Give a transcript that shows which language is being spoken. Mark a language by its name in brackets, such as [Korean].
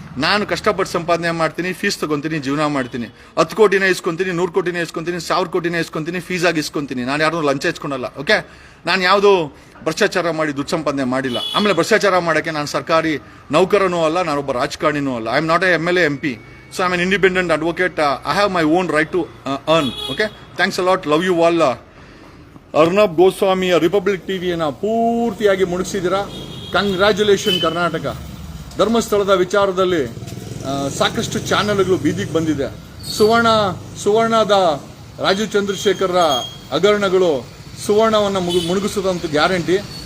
[Kannada] ನಾನು ಕಷ್ಟಪಟ್ಟು ಸಂಪಾದನೆ ಮಾಡ್ತೀನಿ, ಫೀಸ್ ತಗೊಂತೀನಿ, ಜೀವನ ಮಾಡ್ತೀನಿ. 10 ಕೋಟಿನೇ ಇಸ್ಕೊಂತೀನಿ, 100 ಕೋಟಿನೇ ಇಸ್ಕೊಂತೀನಿ, 1000 ಕೋಟಿನೇ ಇಸ್ಕೊಂತೀನಿ, ಫೀಸಾಗಿ ಇಸ್ಕೊಂತೀನಿ. ನಾನು ಯಾರನ್ನೂ ಲಂಚ ಇಸ್ಕೊಳಲ್ಲ. ಓಕೆ, ನಾನು ಯಾವುದು ಭ್ರಷ್ಟಾಚಾರ ಮಾಡಿ ದುಡ್ಡು ಸಂಪಾದನೆ ಮಾಡಿಲ್ಲ. ಆಮೇಲೆ ಭ್ರಷ್ಟಾಚಾರ ಮಾಡೋಕ್ಕೆ ನಾನು ಸರ್ಕಾರಿ ನೌಕರನೂ ಅಲ್ಲ, ನಾನೊಬ್ಬ ರಾಜಕಾರಣಿನೂ ಅಲ್ಲ. [English] I am not a MLA MP. So I'm an independent advocate. I have my own right to earn. Okay, thanks a lot. Love you all. [Kannada] Arnab Goswami republic ಟಿವಿಯನ್ನು ಪೂರ್ತಿಯಾಗಿ ಮುಳುಗಿಸಿದ್ದೀರಾ. ಕಂಗ್ರ್ಯಾಚುಲೇಷನ್ ಕರ್ನಾಟಕ. ಧರ್ಮಸ್ಥಳದ ವಿಚಾರದಲ್ಲಿ ಸಾಕಷ್ಟು ಚಾನೆಲ್ಗಳು ಬೀದಿಗೆ ಬಂದಿದೆ. ಸುವರ್ಣದ ರಾಜೀವ್ ಚಂದ್ರಶೇಖರ್ರ ಹಗರಣಗಳು ಸುವರ್ಣವನ್ನು ಮುಳುಗಿಸೋದಂತ ಗ್ಯಾರಂಟಿ.